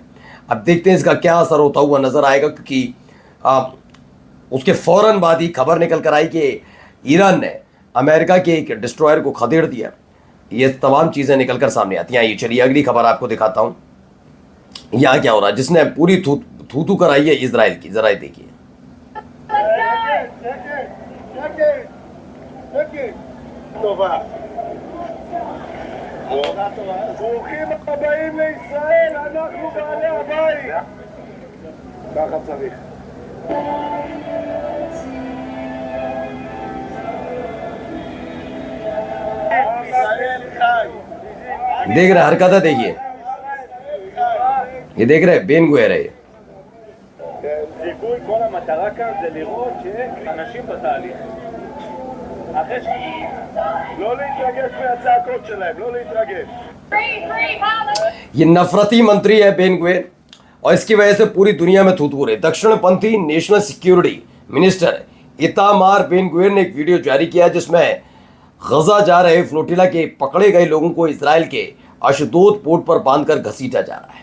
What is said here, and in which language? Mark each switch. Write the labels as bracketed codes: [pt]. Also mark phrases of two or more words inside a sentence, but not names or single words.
[hi] अब देखते हैं इसका क्या असर होता हुआ नजर आएगा, क्योंकि उसके फौरन बाद ही खबर निकल कर आई कि ईरान ने अमेरिका के एक डिस्ट्रॉयर को खदेड़ दिया। ये तमाम चीज़ें निकल कर सामने आती हैं। ये चलिए अगली खबर आपको दिखाता हूँ यहाँ क्या हो रहा है, जिसने पूरी थू कराई है इजराइल की। जरा देखिए। [he] ברוכים הבאים לישראל, אנחנו בעלי הבית. ככה צריך. ישראל חי. [hi] देख रहे हरकत देखिए, ये देख रहे बेन गुएर है। [he] זיכוי, כל המטרה כאן זה לראות שאנשים בתהליך. אחרי לא להתרגש מהצעקות שלהם, לא להתרגש. [hi] ये नफरती मंत्री है बेन गुएर और इसकी वजह से पूरी दुनिया में थू रहे। दक्षिणपंथी [en] National Security Minister [hi] इतामार बेन गुएर ने एक वीडियो जारी किया जिसमें गजा जा रहे फ्लोटिला के पकड़े गए लोगों को इजराइल के अशदोद पोर्ट पर बांधकर घसीटा जा रहा है।